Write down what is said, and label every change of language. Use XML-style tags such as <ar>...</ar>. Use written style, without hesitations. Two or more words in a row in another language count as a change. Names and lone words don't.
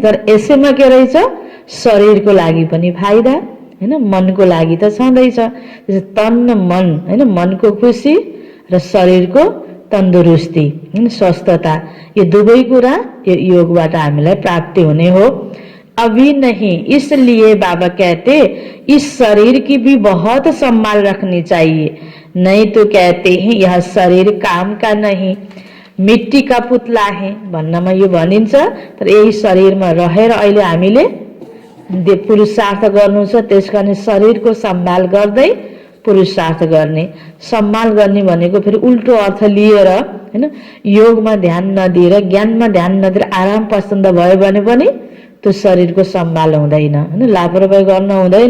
<ne>तर यसैमा के रहेछ शरीरको लागि पनि फाइदा हैन मनको लागि त छँदैछ। तन मन हैन मनको खुसी र शरीरको तन्दुरुस्ती स्वस्थता ये दुवै कुरा यो योगबाट हामीलाई प्राप्ति हुने हो।</ne> <hi>अभी नहीं इसलिए बाबा कहते इस शरीर की भी बहुत संभाल रखनी चाहिए। नहीं तो कहते हैं यह शरीर काम का नहीं मिट्टी का पुतला है</hi> <ne>भन्नमा यो भनिन्छ। तर यही शरीरमा रहेर अहिले हामीले पुरुषार्थ गर्नु छ। त्यसकारण शरीरको सम्भाल गर्दै पुरुषार्थ गर्ने सम्मान गर्ने भनेको फेरि उल्टो अर्थ लिएर हैन योगमा ध्यान नदिएर ज्ञानमा ध्यान नदिएर आराम पसन्द भयो भने पनि त्यो शरीरको सम्भाल हुँदैन हैन लापरवाही गर्न हुँदैन।</ne>